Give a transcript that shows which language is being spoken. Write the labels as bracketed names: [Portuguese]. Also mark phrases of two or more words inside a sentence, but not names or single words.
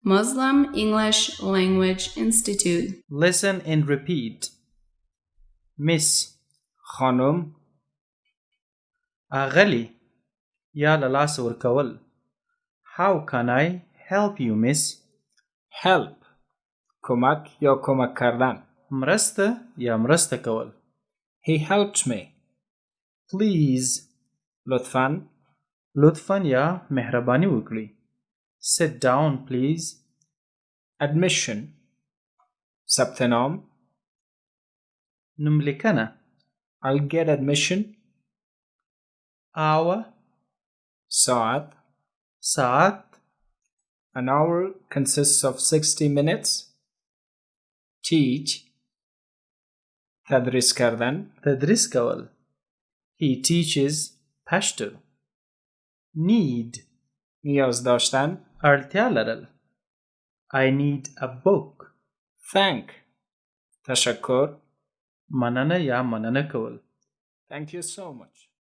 [English] Muslim English Language Institute. Listen and repeat. Miss [Persian] خانم [Pashto] اغلی یا لاسه ورکول. [English] How can I help you, miss? [Persian] help کمک یا کمک کردن. [Pashto] مرسته یا مرسته کول. [English] He helped me. Please [Persian] لطفا [Pashto] لطفا یا مهرباني وکړئ. [English] Sit down, please. [Persian] admission ثبت نام. [Pashto] نوملیکنه [English] I'll get admission. hour [Persian] ساعت [Pashto] ساعت. [English] An hour consists of 60 minutes. teach [Persian] تدریس کردن. [Pashto] تدریس کول. [English] He teaches پشتو. need [Persian] نیازداشتن. [Pashto] اړتیا لرل. [English] I need a book. [Persian] thank تشکر. [Pashto] مننه یا مننه کول. [English] Thank you so much.